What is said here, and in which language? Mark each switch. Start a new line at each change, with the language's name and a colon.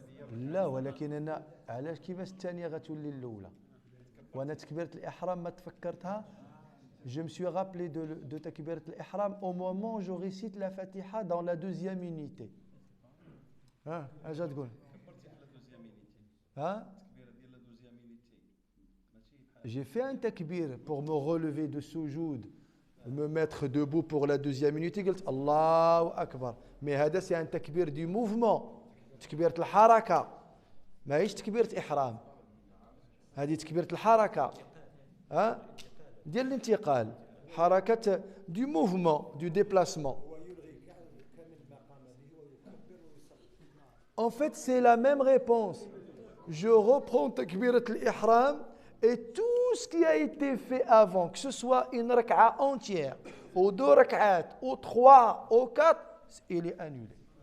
Arabic: لا ولكن انا علاش كيفاش الثانيه غتولي الاولى وانا تكبيره الاحرام ما تفكرتها.
French: Je me suis rappelé de takbirat al-ihram au moment où je récite la Fatiha dans la deuxième unité. Hein?
Arabic: اش تقول؟
French: Hein? J'ai fait un takbir pour me relever de soujoud, me mettre debout pour la deuxième unité.
Arabic: قلت Allahu Akbar.
French: Mais
Arabic: هذا
French: c'est un takbir du mouvement.
Arabic: تكبيرة الحركة ماهيش تكبيرة إحرام. هذه تكبيرة الحركة ها ديال الانتقال حركة
French: du mouvement du déplacement. En fait c'est la même réponse. Je reprends takbirat al-ihram et tout ce qui a été fait avant, que ce soit une rak'a entière ou 2 rak'at ou 3 ou 4, il est annulé.